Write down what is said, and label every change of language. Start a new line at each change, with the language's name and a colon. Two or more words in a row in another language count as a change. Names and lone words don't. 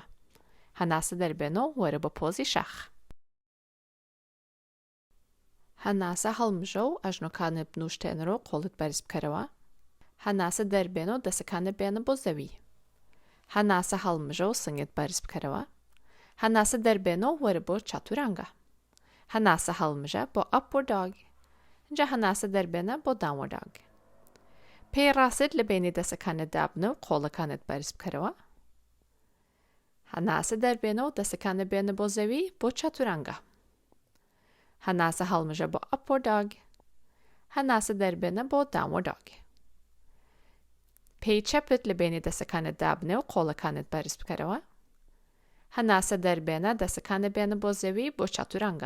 Central Kurdish: هەناسە دەربێنەوە وەرە بە پۆزی شەخ. هەناسە هەڵمژە و ئەژنۆکانت بنووشتێنەوە و قۆڵت بەرز بکەرەوە. هەناسە دەربێنەوە دەسەکانت بێنە بۆ زەوی. هەناسە هەڵمژە و سنگت بەرز بکەرەوە. هەناسە دەربێنەوە وەرە بۆ چاتورانگە. هەناسە هەڵمژە بۆ
English: upward dog.
Central Kurdish: اینجا هەناسە دەربێنە بۆ
English: downward dog.
Central Kurdish: پێی ڕاست لە بینی دەسەکانت دابنە و قۆڵەکانت بەرز بکەرەوە. هەناسە دەربێنەوە دەسەکانت بێنە بۆ زەوی بۆ چاتورانگە. هەناسە هەڵمژە بۆ
English: upward dog.
Central Kurdish: هەناسە دەربێنە بۆ
English: downward dog.
Central Kurdish: پێی چەپت لە بینی دەسەکانت دابنێ و قۆڵەکانت بەرز بکەرەوە. هەناسە دەربێنە دەسەکانت بێنە بۆ زەوی بۆ چاتورانگە.